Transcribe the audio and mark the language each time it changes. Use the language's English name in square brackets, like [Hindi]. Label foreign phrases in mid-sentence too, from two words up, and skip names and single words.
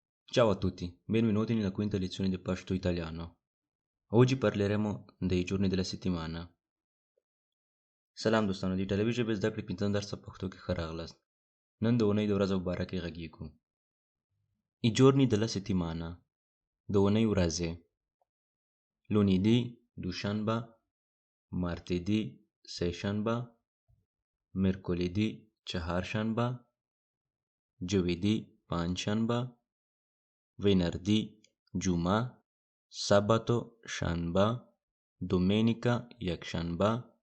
[Italian] Ciao a tutti, benvenuti nella quinta lezione di pashto italiano. Oggi parleremo dei giorni della settimana. [Pashto] سلام دوستانو، د ایټالوي ژبې زده کړې پنځم درس په پښتو کې ښه راغلاست. نن د اونۍ د ورځو په باره کې غږیږو. [Italian] I giorni della settimana. [Pashto] د اونۍ ورځې: [Italian] lunedì, دوشنبه; martedì, سهشنبه; mercoledì, چهارشنبه; giovedì, پنجشنبه; venerdì, جمعه; sabato, شنبه; domenica, یکشنبه;